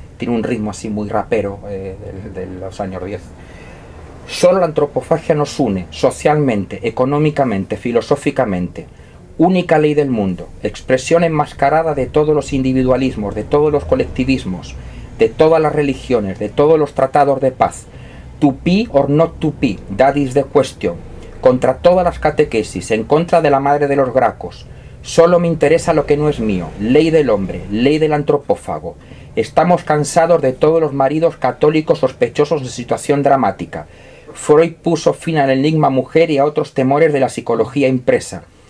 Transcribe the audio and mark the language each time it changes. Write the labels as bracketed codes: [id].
[es] Tiene un ritmo así muy rapero de los años 10. Solo la antropofagia nos une socialmente, económicamente, filosóficamente. Única ley del mundo, expresión enmascarada de todos los individualismos, de todos los colectivismos, de todas las religiones, de todos los tratados de paz. [en] To be or not to be, that is the question. [es] Contra todas las catequesis, en contra de la madre de los Gracos. Solo me interesa lo que no es mío, ley del hombre, ley del antropófago. Estamos cansados de todos los maridos católicos sospechosos de situación dramática. Freud puso fin al enigma mujer y a otros temores de la psicología impresa.